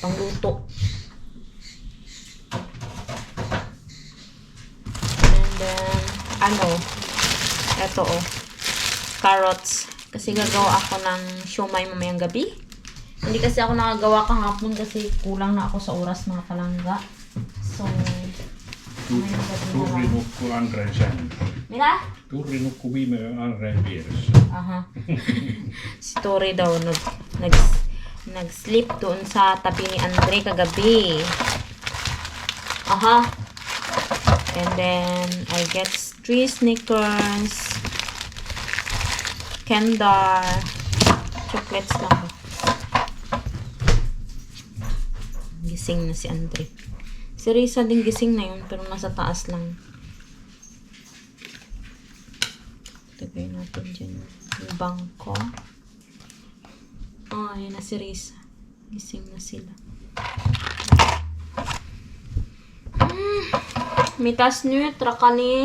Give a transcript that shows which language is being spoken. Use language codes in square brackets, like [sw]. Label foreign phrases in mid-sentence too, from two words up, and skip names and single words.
[tl] Pang luto. [en] And then, [tl] eto oh. Carrots. Kasi gagawa ako ng siomay mamayang gabi. Hindi kasi ako nakagawa kahapon kasi kulang na ako sa oras mga palangga. So, [fi] Turri nukkuu Andreen sängyssä. Mitä? Turri nukkuu viime yön Andreen vieressä. Aha. [tl] Si Tori daw nag-sleep doon sa tabi ni Andre kagabi. [en] Aha. And then, I get 3 Snickers, [tl] Kendar, chocolates lang ba? Gising na si Andre. Si Risa din gising na yun, pero nasa taas lang. Tagay natin dyan yung bangko. Oh, ayan na si Risa. Gising na sila. [fi] Mitas nyt, rakani.